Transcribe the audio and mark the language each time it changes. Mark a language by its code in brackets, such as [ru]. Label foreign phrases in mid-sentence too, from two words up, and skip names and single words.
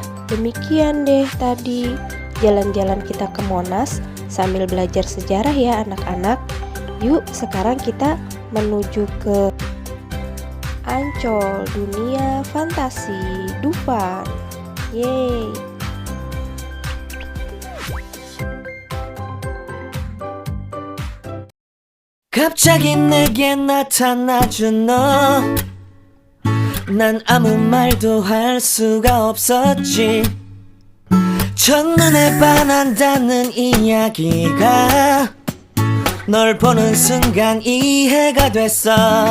[id] Demikian deh tadi jalan-jalan kita ke Monas sambil belajar sejarah ya anak-anak. Yuk sekarang kita menuju ke Ancol, dunia fantasi Dufan. Yeay. [ko] 갑자기 내게 나타나준 너, 난 아무 말도 할 수가 없었지. 첫눈에 반한다는 이야기가 널 보는 순간 이해가 됐어.